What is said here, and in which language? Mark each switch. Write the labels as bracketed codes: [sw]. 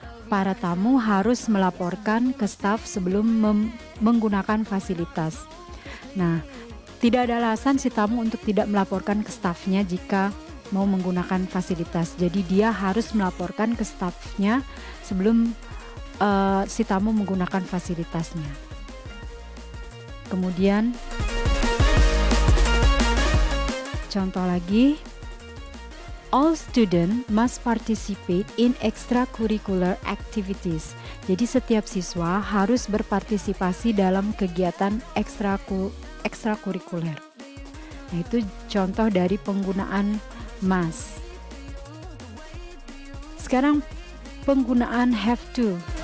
[id] Para tamu harus melaporkan ke staf sebelum menggunakan fasilitas. Nah, tidak ada alasan si tamu untuk tidak melaporkan ke stafnya jika mau menggunakan fasilitas. Jadi dia harus melaporkan ke stafnya sebelum si tamu menggunakan fasilitasnya. Kemudian contoh lagi, [en] all students must participate in extracurricular activities. [id] Jadi setiap siswa harus berpartisipasi dalam kegiatan ekstrakurikuler. Nah, itu contoh dari penggunaan must. Sekarang penggunaan have to.